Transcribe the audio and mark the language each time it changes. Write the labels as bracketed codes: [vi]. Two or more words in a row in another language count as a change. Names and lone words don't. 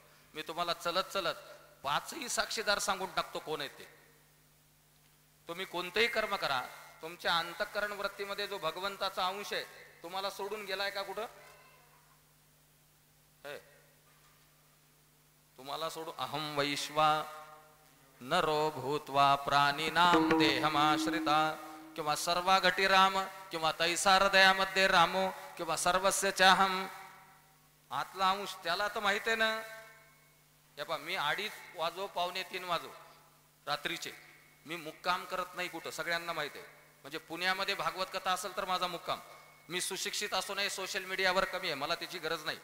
[mr] मी तुम्हाला चलत चलत 5ही साक्षीदार सांगून टाकतो कोण आहेत ते. तुम्ही कोणतेही कर्म करा, तुमच्या अंतःकरण वृत्तीमध्ये जो भगवंताचा अंश आहे तुम्हाला सोडून गेलाय का कुठं? तुम्हाला सोडून [sa] अहम वैश्वा नरो भूत्वा प्राणीनाम देहमाश्रिता [mr] किंवा सर्वा घटी राम किंवा तैसा हृदयामध्ये रामो किंवा [sa] सर्वस्य चाहम. [mr] आतला अंश त्याला तर माहित आहे ना. हे पहा, मी 2:30 वाजो 2:45 वाजो रात्रीचे मी मुक्काम करत नाही कुठं, सगळ्यांना माहित आहे. म्हणजे पुण्यामध्ये भागवत कथा असेल तर माझा मुक्काम. मी सुशिक्षित असो नाही, [en] social mediaवर [mr] कमी आहे, मला त्याची गरज नाही.